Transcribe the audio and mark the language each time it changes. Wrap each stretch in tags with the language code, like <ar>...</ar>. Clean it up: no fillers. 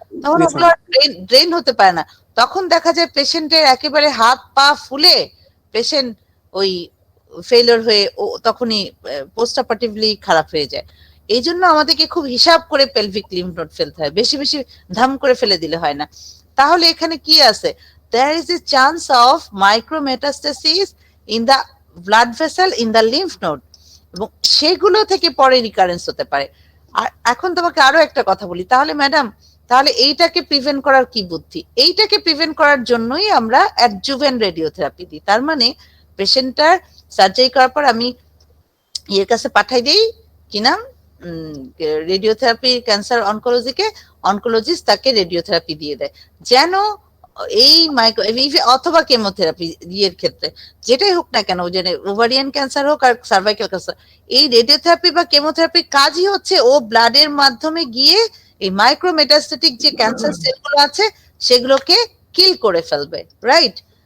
<bn>তখন ওগুলো ড্রেন হতে পারে না। তখন দেখা যায় পেশেন্টের একেবারে হাত পা ফুলে পেশেন্ট ওই ফেলিওর হয়ে তখনই পোস্ট অপারেটিভলি খারাপ হয়ে যায়। এই জন্য আমাদেরকে খুব হিসাব করে পেলভিক লিম্ফ নোড ফেলতে হয়, বেশি বেশি ধাম করে ফেলে দিলে হয় না। তাহলে এখানে কি আছে,</bn> <en>there is a chance of micrometastasis in the blood vessel in the lymph node,</en> <bn>এবং সেগুলো থেকে পরে রিকারেন্স হতে পারে। আর এখন তোমাকে আরো একটা কথা বলি, তাহলে ম্যাডাম তাহলে এইটাকে প্রিভেন্ট করার কি বুদ্ধি? এইটাকে প্রিভেন্ট করার জন্যই আমরা অ্যাডজুভেন্ট রেডিওথেরাপি দিই। তার মানে পেশেন্টটার সার্জারি করার পর আমি ইয়ের কাছে পাঠাই দিই, কি নাম, রেডিওথেরাপি ক্যান্সার অনকোলজিকে, অনকোলজিস্ট তাকে রেডিওথেরাপি দিয়ে দেয়, যেন এই অথবা কেমোথেরাপি ইয়ের ক্ষেত্রে যেটাই হোক না কেন, যে ওভারিয়ান ক্যান্সার হোক আর সার্ভাইকাল ক্যান্সার, এই রেডিওথেরাপি বা কেমোথেরাপির কাজই হচ্ছে ও ব্লাডের মাধ্যমে গিয়ে এই মাইক্রোমেটাস্টেটিক যে ক্যান্সার সেলগুলো আছে সেগুলোকে কিল করে ফেলবে, রাইট?</bn>